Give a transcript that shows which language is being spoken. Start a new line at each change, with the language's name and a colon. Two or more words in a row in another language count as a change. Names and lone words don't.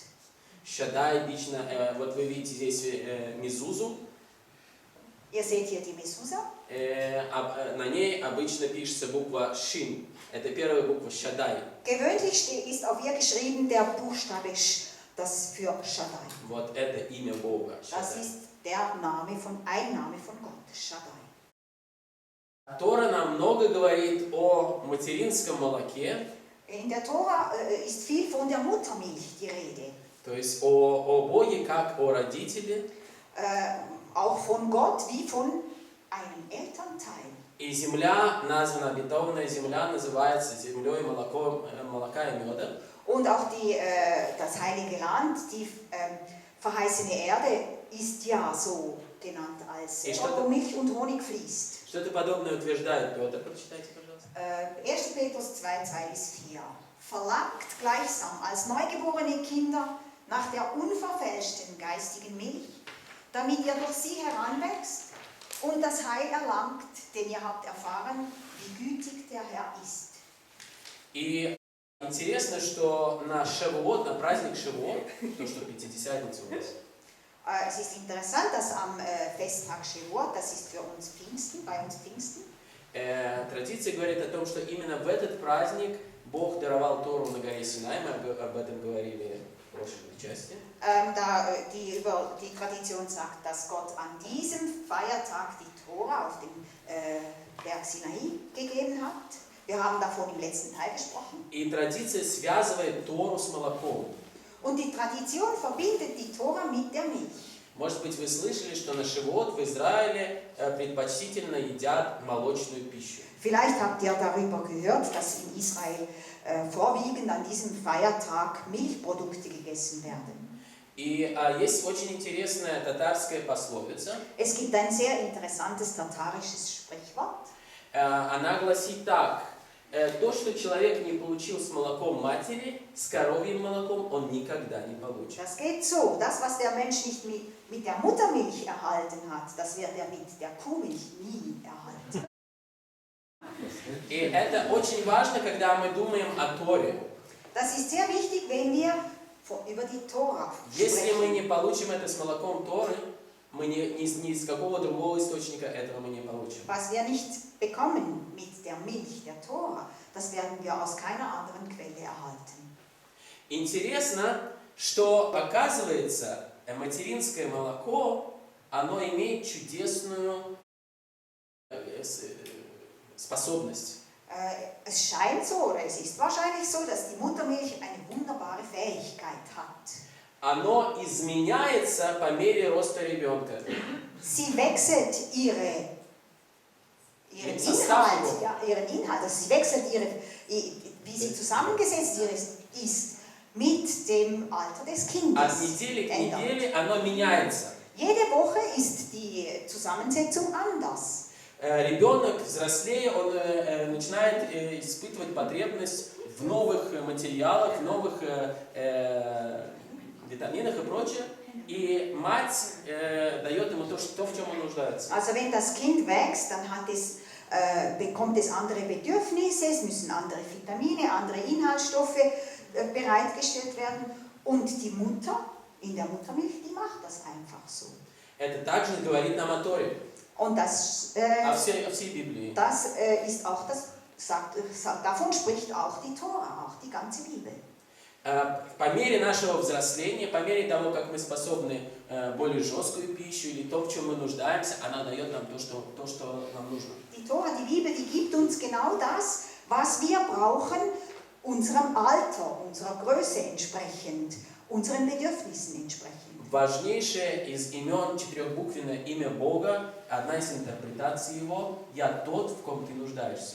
Russian: Шаддай обычно, вот вы видите здесь мезузу.
German: Ihr seht hier die Mezuzah.
Russian: На ней обычно пишется буква Шин. Это первая буква Шаддай.
German: Gewöhnlich ist auf ihr geschrieben der Buchstabe Sh, das für Shaddai.
Russian: Вот это имя Бога.
German: Das ist ein Name von Gott, Shaddai.
Russian: Тора нам много говорит о материнском молоке.
German: In der Tora ist viel von der Muttermilch die Rede.
Russian: То есть о Боге как о родителе.
German: Auch von Gott wie von einem Elternteil.
Russian: И земля, названа обетованная земля, называется землей молока и меда.
German: Und auch das heilige Land, die verheißene Erde, ist ja so genannt als wo Milch und Honig fließt.
Russian: Что-то подобное утверждает Петр. Прочитайте, пожалуйста.
German: 1. Petrus 2, 2-4. Verlangt gleichsam als neugeborene Kinder nach der unverfälschten geistigen Milch, damit ihr durch sie heranwächst und das Heil erlangt, denn ihr habt erfahren, wie gütig der Herr ist.
Russian: И интересно, что на Шавуот, на праздник Шавуот, то, что Пятидесятница у нас,
German: Es ist interessant, dass am Festtag Shavuot, das ist für uns Pfingsten, bei uns Pfingsten,
Russian: традиция говорит о том, что именно в этот праздник Бог даровал Тору на горе Синай, мы об этом говорили в прошлой части.
German: Die Tradition sagt, dass Gott an diesem Feiertag die Tora auf dem Berg Sinai gegeben hat. Wir haben davon im letzten Teil gesprochen.
Russian: И традиция связывает Тору с молоком.
German: Und die Tradition verbindet die Tora mit der Milch.
Russian: Может быть, вы слышали, что на Шавуот в Израиле предпочтительно едят молочную пищу.
German: Vielleicht habt ihr darüber gehört, dass in Israel vorwiegend an diesem Feiertag Milchprodukte gegessen werden.
Russian: И есть очень интересная татарская пословица.
German: Es gibt ein sehr interessantes tatarisches Sprichwort.
Russian: Она гласит так. То, что человек не получил с молоком матери, с коровьим молоком он никогда не получит.
German: Das geht so. Das, was der Mensch nicht mit der Muttermilch erhalten hat, das wird er mit der Kuhmilch nie erhalten.
Russian: И это очень важно, когда мы думаем о Торе.
German: Das ist sehr wichtig, wenn wir über die Tora
Russian: Если мы
German: sprechen.
Russian: не получим это с молоком Торы, мы ни из какого другого источника этого мы не получим.
German: Was wir nicht bekommen mit der Milch der Tora, das werden wir aus keiner anderen Quelle erhalten.
Russian: Интересно, что оказывается материнское молоко, оно имеет чудесную способность.
German: Es scheint so, oder es ist wahrscheinlich so, dass die Muttermilch eine wunderbare Fähigkeit hat.
Russian: Оно изменяется по мере роста ребенка.
German: Sie wechselt ihren Inhalt, also sie wechselt wie sie zusammengesetzt ist mit dem Alter des Kindes.
Russian: От недели к неделе оно меняется.
German: Jede Woche ist die Zusammensetzung anders.
Russian: Ребенок, взрослея, он начинает испытывать потребность в новых материалах, в новых витаминах и прочее. И мать дает ему то, в чем он нуждается.
German: Also wenn das Kind wächst, dann bekommt es andere Bedürfnisse, es müssen andere Vitamine, andere Inhaltsstoffe bereitgestellt werden. Und die Mutter, in der Muttermilch, die macht das einfach so.
Russian: Это также говорит нам о Торе.
German: Und das,
Russian: О всей Библии.
German: das ist auch davon spricht auch die Tora, auch die ganze Bibel.
Russian: По мере нашего взросления, по мере того, как мы способны более жесткую пищу или то, в чем мы нуждаемся, она дает нам то, что нам нужно.
German: Die Tora, die Bibel, die gibt uns genau das, was wir brauchen, unserem Alter, unserer Größe entsprechend, unseren Bedürfnissen entsprechend.
Russian: Важнейшее из имен, четырехбуквенное имя Бога, одна из интерпретаций его, «Я тот, в ком ты нуждаешься».